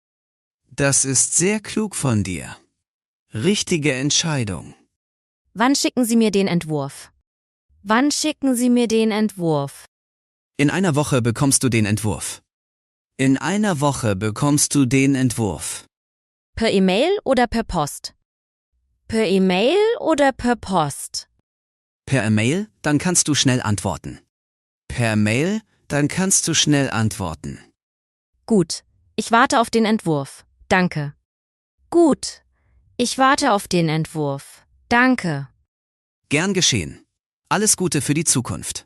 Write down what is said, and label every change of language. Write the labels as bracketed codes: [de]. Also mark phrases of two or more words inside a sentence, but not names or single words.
[de] Das ist sehr klug von dir. Richtige Entscheidung. Wann schicken Sie mir den Entwurf? Wann schicken Sie mir den Entwurf? In einer Woche bekommst du den Entwurf. In einer Woche bekommst du den Entwurf. Per E-Mail oder per Post? Per E-Mail oder per Post? Per Mail, dann kannst du schnell antworten. Per Mail, dann kannst du schnell antworten. Gut, ich warte auf den Entwurf. Danke. Gut, ich warte auf den Entwurf. Danke. Gern geschehen. Alles Gute für die Zukunft.